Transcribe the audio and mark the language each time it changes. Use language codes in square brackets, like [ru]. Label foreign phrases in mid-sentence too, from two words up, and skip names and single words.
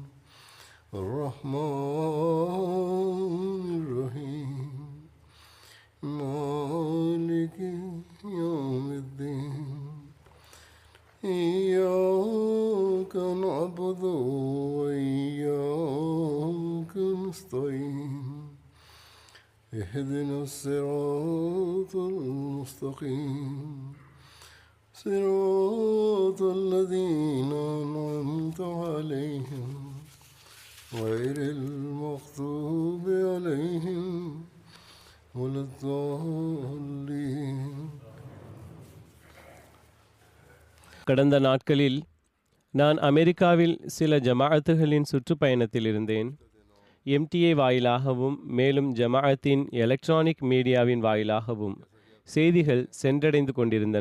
[ar] الرحمن الرحيم مالك يوم الدين إياك نعبد وإياك نستعين اهدنا الصراط المستقيم صراط الذين أنعمت عليهم غير المغضوب عليهم ولا الضالين. [ta] கடந்த நாட்களில் நான் அமெரிக்காவில் சில ஜமாஅத்துகளின் சுற்றுப்பயணத்தில் இருந்தேன். எம்டிஏ வாயிலாகவும் மேலும் ஜமாஅத்தின் எலக்ட்ரானிக் மீடியாவின் வாயிலாகவும் செய்திகள் சென்றடைந்து கொண்டிருந்தன.